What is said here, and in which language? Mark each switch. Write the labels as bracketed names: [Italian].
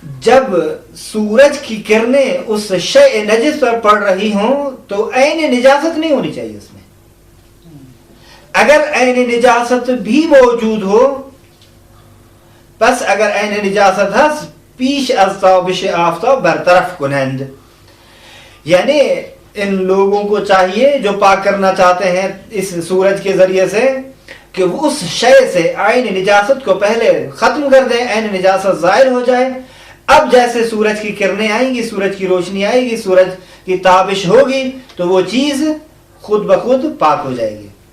[Urdu] جب سورج کی کرنیں اس شیء نجس پر پڑ رہی ہوں تو عین نجاست نہیں ہونی چاہیے اس میں. اگر عین نجاست بھی موجود ہو، [Persian] پس اگر عین نجاست هست پیش از تابش آفتاب برطرف کنند. [Urdu] یعنی ان لوگوں کو چاہیے جو پاک کرنا چاہتے ہیں اس سورج کے ذریعے سے کہ وہ اس شے سے عین نجاست کو پہلے ختم کر دیں، عین نجاست ظاہر ہو جائے. اب جیسے سورج کی کرنیں آئیں گی، سورج کی روشنی آئے گی، سورج کی تابش ہوگی تو وہ چیز خود بخود پاک ہو جائے گی.